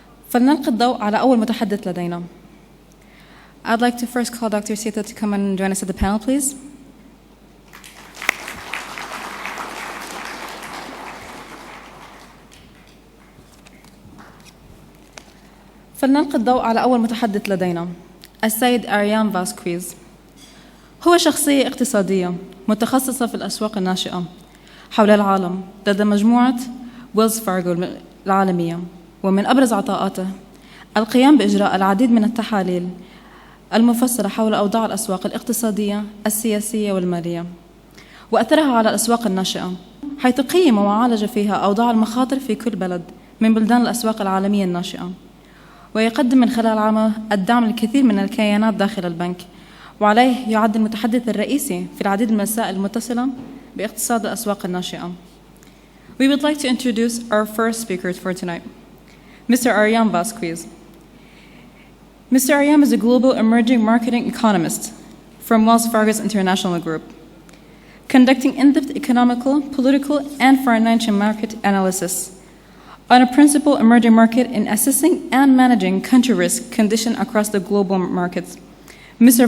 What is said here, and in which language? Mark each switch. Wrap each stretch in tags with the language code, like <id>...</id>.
<ar>فلنلقي الضوء على أول متحدث لدينا.</ar> <en>I'd like to first call Dr. Sita to come and join us at the panel, please.</en> <ar>فلنلقي الضوء على أول متحدث لدينا السيد أريان فاسكويز. هو شخصية اقتصادية متخصصة في الأسواق الناشئة حول العالم لدى مجموعة ويلز فارغو العالمية، ومن أبرز عطاءاته القيام بإجراء العديد من التحاليل المفصلة حول أوضاع الأسواق الاقتصادية السياسية والمالية وأثرها على الأسواق الناشئة، حيث قيم وعالج فيها أوضاع المخاطر في كل بلد من بلدان الأسواق العالمية الناشئة، ويقدم من خلال عمله الدعم للكثير من الكيانات داخل البنك، وعليه يعد المتحدث الرئيسي في العديد من المسائل المتصلة باقتصاد الأسواق الناشئة.</ar> <en>We would like to introduce our first speaker for tonight, Mr. Aryan Vasquez. Mr. Aryan is a global emerging marketing economist from Wells Fargo's International Group, conducting in-depth economical, political, and financial market analysis on a principal emerging market in assessing and managing country risk condition across the global markets. Mr.</en>